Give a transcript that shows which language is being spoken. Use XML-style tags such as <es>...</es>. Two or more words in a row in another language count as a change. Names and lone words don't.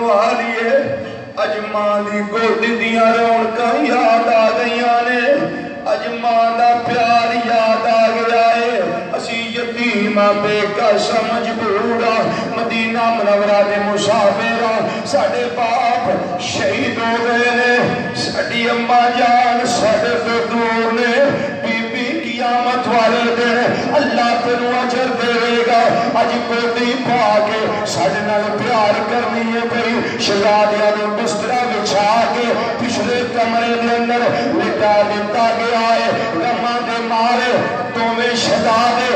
<pa>والیے اج ماں دی گودی دیاں رونقاں یاد آ گئیاں نے اج ماں دا پیار یاد آ گیا ہے اسی یتیم بے کس مجبور مدینہ منورہ دے مسافر ساڈے باپ شہید ہو گئے نے ساڈی اماں جان ساڈے تو دور نے قیامت والے دن اللہ تینوں اجر دے گا اج گودی پا کے ساڈے نال پیار کرنی ہے بھئی شہزادیاں نو بسترا بچھا کے پچھلے کمرے دے اندر لٹا دیتا گیا ہے غماں دے مارے دوویں شہزادے</pa>